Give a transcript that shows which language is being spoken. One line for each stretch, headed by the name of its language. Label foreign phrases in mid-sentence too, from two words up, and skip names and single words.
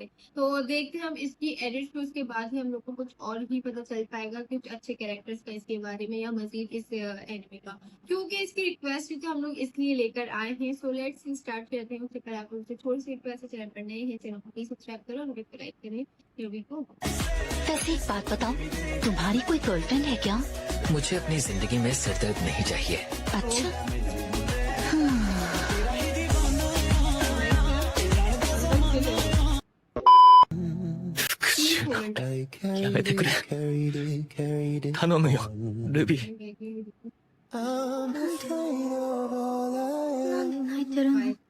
Hindi: तो देखते हैं हम इसकी एडिट, फिर उसके बाद ही हम लोग को कुछ और भी पता चल पाएगा, कुछ अच्छे कैरेक्टर्स का इसके बारे में या मजीद इस एनिमे का, क्योंकि इसकी रिक्वेस्ट तो हम लोग इसलिए लेकर आए हैं।
English: so let's start
Hindi: करते हैं। उससे पहले आप लोग से थोड़ी सी रिक्वेस्ट है, चैनल पर नए हैं चैनल को
English: please subscribe
Hindi: करो और वीडियो को लाइक करें।
English: Here we go।
Hindi: वैसे एक बात बताओ, तुम्हारी कोई गर्लफ्रेंड है क्या? मुझे अपनी जिंदगी में सिरदर्द नहीं चाहिए। अच्छा।
Japanese: やめてくれ。頼むよ、ルビー。なんで泣いてるの？